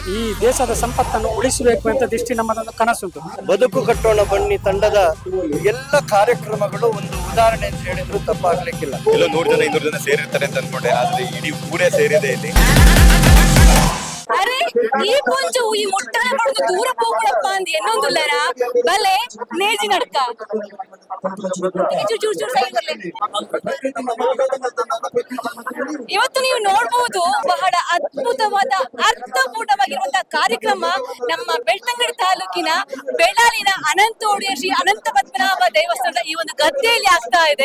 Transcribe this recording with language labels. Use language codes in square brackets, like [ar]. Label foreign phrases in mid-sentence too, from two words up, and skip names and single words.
[kn] ಈ ದೇಶದ ಸಂಪತ್ತನ್ನು ಉಳಿಸಬೇಕು ಅಂತ ದೃಷ್ಟಿ ನಮ್ಮದೊಂದು ಕನಸುಂಟು. ಬದುಕು ಕಟ್ಟೋಣ ಬನ್ನಿ ತಂಡದ ಎಲ್ಲ ಕಾರ್ಯಕ್ರಮಗಳು ಒಂದು ಉದಾಹರಣೆ ಅಂತ ಹೇಳಿದ್ರು ತಪ್ಪಾಗ್ಲಿಕ್ಕಿಲ್ಲ. ಎಲ್ಲ 100 ಜನ 200 ಜನ ಸೇರಿರ್ತಾರೆ ಅಂತ ಅನ್ಕೊಂಡೆ, ಆದ್ರೆ ಇಡೀ ಊರೇ ಸೇರಿದೆ ಇಲ್ಲಿ. ಅರೆ ಈ కొంచెం ಈ ಮುಟ್ಟಲ ಪಡೆದು ದೂರ ಹೋಗೂಡಪ್ಪ [tcy] ಅಂದಿ ಎನ್ನೊಂದುಲ್ಲರಾ ಭಲೆ ನೇಜಿ ನಡ್ಕ [kn] ಇವತ್ತು ನೀವು ನೋಡಬಹುದು ಬಹಳ ಅದ್ಭುತವಾದ ಅರ್ಥಪೂರ್ಣವಾಗಿರುವಂತಹ ಕಾರ್ಯಕ್ರಮ ನಮ್ಮ ಬೆಳ್ತಂಗಡಿ ತಾಲೂಕಿನ ಬೆಳ್ಳಾಲಿನ ಅನಂತೋಡಿಯ ಶ್ರೀ ಅನಂತ ಪದ್ಮನಾಭ ದೇವಸ್ಥಾನದ ಈ ಒಂದು ಗದ್ದೆಯಲ್ಲಿ ಆಗ್ತಾ ಇದೆ.